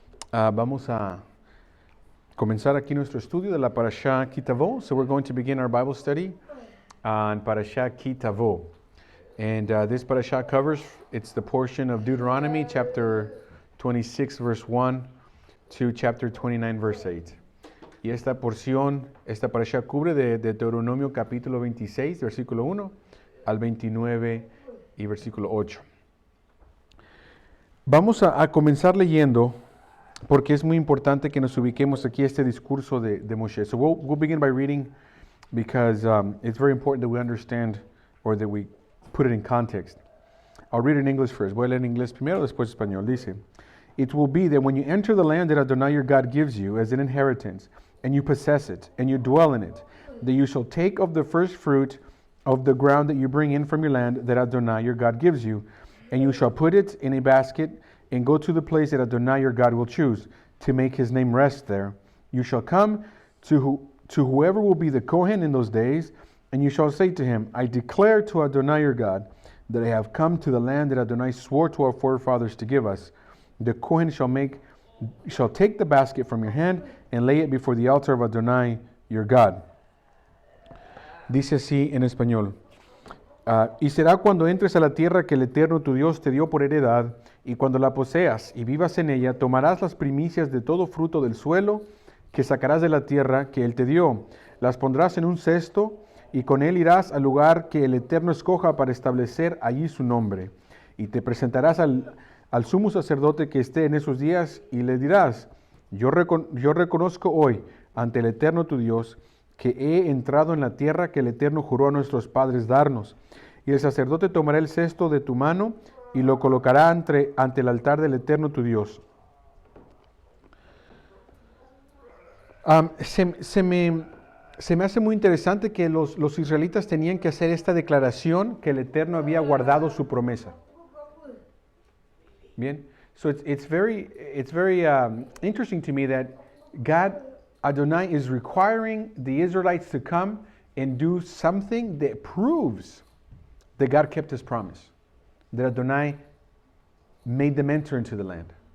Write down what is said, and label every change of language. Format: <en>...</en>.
<es>Vamos a comenzar aquí nuestro estudio de la Parashá Ki Tavo.</es> <en>So we're going to begin our Bible study on Parashá Ki Tavo. And this Parashá covers, it's the portion of Deuteronomy chapter 26 verse 1 to chapter 29 verse 8.</en> <es>Y esta porción, esta Parashá cubre de Deuteronomio capítulo 26 versículo 1 al 29 y versículo 8. Vamos a comenzar leyendo porque es muy importante que nos ubiquemos aquí este discurso de Moshe.</es> <en>So we'll begin by reading because it's very important that we understand or that we put it in context. I'll read in English first.</en> <es>Voy a leer en inglés primero, después español. Dice,</es> <en>"It will be that when you enter the land that Adonai your God gives you as an inheritance, and you possess it, and you dwell in it, that you shall take of the first fruit of the ground that you bring in from your land that Adonai your God gives you, and you shall put it in a basket, and go to the place that Adonai your God will choose, to make his name rest there. You shall come to whoever will be the Kohen in those days, and you shall say to him, I declare to Adonai your God that I have come to the land that Adonai swore to our forefathers to give us. The Kohen shall take the basket from your hand and lay it before the altar of Adonai your God."</en> <es>Dice así en español. Y será cuando entres a la tierra que el Eterno tu Dios te dio por heredad, y cuando la poseas y vivas en ella, tomarás las primicias de todo fruto del suelo que sacarás de la tierra que Él te dio. Las pondrás en un cesto, y con él irás al lugar que el Eterno escoja para establecer allí su nombre. Y te presentarás al sumo sacerdote que esté en esos días, y le dirás, yo reconozco hoy ante el Eterno tu Dios que he entrado en la tierra que el Eterno juró a nuestros padres darnos. Y el sacerdote tomará el cesto de tu mano y lo colocará ante el altar del Eterno tu Dios. Se me hace muy interesante que los israelitas tenían que hacer esta declaración que el Eterno había guardado su promesa. Bien,</es> <en>so it's very interesting to me that God, Adonai, is requiring the Israelites to come and do something that proves that God kept his promise, that Adonai made them enter into the land.</en>